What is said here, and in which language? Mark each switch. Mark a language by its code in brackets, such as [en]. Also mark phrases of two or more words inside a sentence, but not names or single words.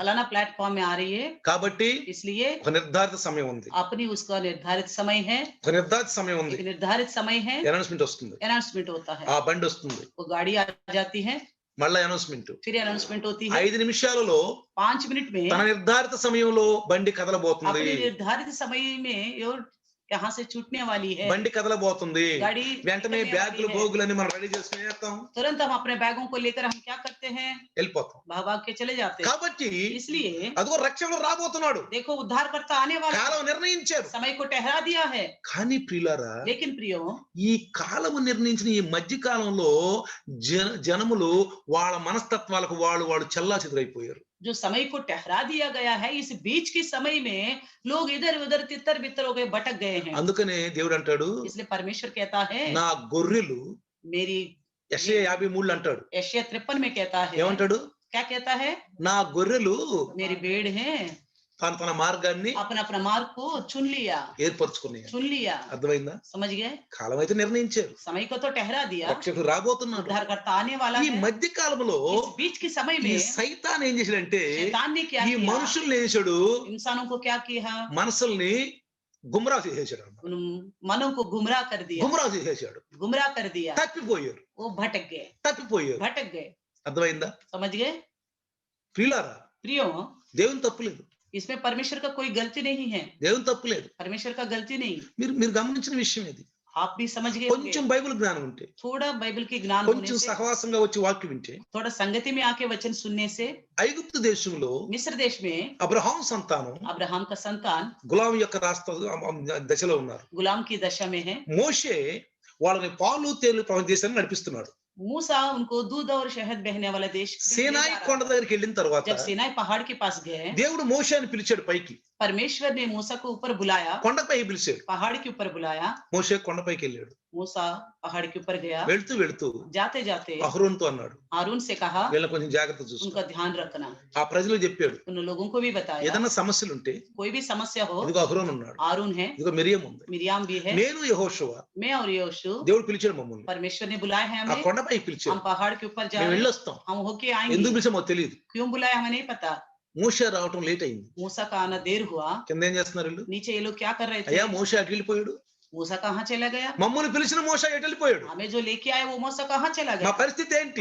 [hi] फलाना प्लेटफॉर्म में आ रही है। [te] కాబట్టి [hi] इसलिए [te] ఒక నిర్ధారిత సమయం ఉంది, [hi] अपनी उसका निर्धारित समय है, [te] ఒక నిర్ధారిత సమయం ఉంది, [hi] एक निर्धारित समय है, [te] అనౌన్స్మెంట్ వస్తుంది, [hi] अनाउंसमेंट होता है, [te] ఆ బండి వస్తుంది, [hi] वो गाड़ी आ जाती है, [te] మళ్ళీ అనౌన్స్మెంట్. [hi] फिर अनाउंसमेंट होती है। [te] 5 నిమిషాలలో [hi] 5 मिनट में [te] తన నిర్ధారిత సమయంలో బండి కదలబోతుంది, [hi] अपने निर्धारित समय में ये यहाँ से छूटने वाली है, [te] బండి కదలబోతుంది. [hi] गाड़ी [te] వెంటనే [hi] निकलने [te] బ్యాగులు [hi] वाली है। [te] బోగులని మనం రెడీ చేసుకుని వేస్తాం, [hi] तुरंत हम अपने बैगों को लेकर हम क्या करते हैं? [te] వెళ్ళిపోతాం. [hi] भाग भाग के चले जाते हैं। [te] కాబట్టి [hi] इसलिए [te] అదిగో రక్షకుడు రాబోతున్నాడు. [hi] देखो, उद्धार करता आने वाला है, [te] కాలం నిర్ణయించారు. [hi] समय को ठहरा दिया है। [te] కానీ ప్రియులారా, [hi] लेकिन प्रियो, [te] ఈ కాలము నిర్ణయించిన ఈ మధ్య కాలంలో జనములు వాళ్ళ మనస్తత్వాలకు వాళ్ళు చల్లా చెదురైపోయారు. [hi] जो समय को ठहरा दिया गया है, इस बीच के समय में लोग इधर उधर तितर बितर हो गए, भटक गए हैं। [te] అందుకనే దేవుడు అంటాడు, [hi] इसलिए परमेश्वर कहता है, [te] నా గొర్రెలు, [hi] मेरी, [te] యెషయా 53 అంటాడు. [hi] यशायाह 53 में कहता है, [te] ఏమంటాడు? [hi] क्या कहता है? [te] నా గొర్రెలు [hi] मेरी भेड़ है, [te] తన మార్గాన్ని [hi] अपना अपना मार्ग को चुन [te] ఏర్పరచుకున్నాయి. [hi] लिया। [te] అర్థమైందా? [hi] समझ गए? [te] కాలం అయితే నిర్ణయించారు. [hi] समय को तो ठहरा दिया, [te] రక్షకుడు రాబోతున్నాడు. [hi] उद्धारकर्ता आने वाला [te] ఈ [hi] है। [te] మధ్య కాలంలో [hi] इस बीच के समय [te] ఈ [hi] में [te] సైతాన్ ఏం చేశాడంటే [hi] शैतान ने क्या [te] ఈ [hi] किया? [te] మనుషుల్ని వేసాడు, [hi] इंसानों को क्या किया? [te] మనసుల్ని గుమ్రా చేసేసాడు. [hi] उन मनों को गुमराह कर दिया, [te] గుమ్రా చేసేసాడు. [hi] गुमराह कर दिया। [te] తప్పిపోయారు. [hi] वो भटक गए, भटक गए। [te] అర్థమైందా? [hi] समझ गए? [te] ప్రియులారా, [hi] प्रियो, [te] దేవుని తప్పులేదు. [hi] इसमें परमेश्वर का कोई गलती नहीं है, [te] దేవుని తప్పులేదు. [hi] परमेश्वर का गलती नहीं। [te] మీరు గమనించిన విషయం ఇది. [hi] आप भी समझ गए होंगे। [te] కొంచెం బైబిల్ జ్ఞానం ఉంటే, [hi] थोड़ा बाइबल के ज्ञान होने [te] కొంచెం [hi] से, [te] సహవాసంగా వచ్చి వాక్యం వింటే, [hi] थोड़ा संगति में आके वचन सुनने से, [te] ఐగుప్తు దేశంలో [hi] मिस्र देश में [te] అబ్రహాం సంతానం [hi] अब्राहम का संतान [te] గులాం యొక్క దశలో ఉన్నారు. [hi] गुलाम की दशा में है। [te] మోషే వాళ్ళని పాలు తేలు దేశాన్ని నడిపిస్తున్నాడు. [hi] मूसा उनको दूध और शहद बहने वाला देश में ले [te] సీనాయి [hi] जा रहा [te] కొండ [hi] था। [te] దగ్గరికి వెళ్ళిన తర్వాత [hi] जब सीनाई पहाड़ के पास गए, [te] దేవుడు మోషేని పిలిచాడు పైకి. [hi] परमेश्वर ने मूसा को ऊपर बुलाया, [te] కొండపై పిలిచాడు. [hi] पहाड़ के ऊपर बुलाया। [te] మోషే కొండపైకి వెళ్ళాడు. [hi] मूसा पहाड़ के ऊपर गया। [te] వెళ్తూ వెళ్తూ [hi] जाते जाते [te] అహరోనుతో అన్నాడు, [hi] हारून से कहा, [te] వీళ్ళని కొంచెం జాగ్రత్త చూసుకో. [hi] उनका ध्यान रखना। [te] ఆ ప్రజలు చెప్పాడు, [hi] उन लोगों को भी बताया, [te] ఏదైనా సమస్యలు ఉంటే [hi] कोई भी समस्या हो, [te] ఇదిగో అహరోను ఉన్నాడు, [hi] हारून है, [te] ఇదిగో మిరియం ఉంది, [hi] मिरियाम भी है, [te] నేను యెహోషువ, [hi] मैं और यहोशू, [te] దేవుడు పిలిచాడు మమ్మల్ని. [hi] परमेश्वर ने बुलाया है [te] ఆ [hi] हमें, [te] కొండపైకి పిలిచాడు. [hi] हम पहाड़ के ऊपर जा [te] మేము [hi] रहे हैं, [te] వెళ్ళొస్తాం. [hi] हम होके [te] ఎందుకు [hi] आएंगे। [te] పిలిచామో తెలియదు. [hi] क्यों बुलाया हमें नहीं पता। [te] మోషే రావటం లేట్ అయింది. [hi] मूसा का आना देर हुआ। [te] కింద ఏం చేస్తున్నారు వీళ్ళు? [hi] नीचे ये लोग क्या कर रहे [te] అయ్యా [hi] थे? [te] మోషే అటు వెళ్ళిపోయాడు, [hi] मूसा कहाँ चला गया? [te] మమ్మల్ని పిలిచిన మోషే ఎటు వెళ్ళిపోయాడు, [hi] हमें जो लेके आए वो मूसा कहाँ चला [te] మా [hi] गया? [te] పరిస్థితి ఏంటి?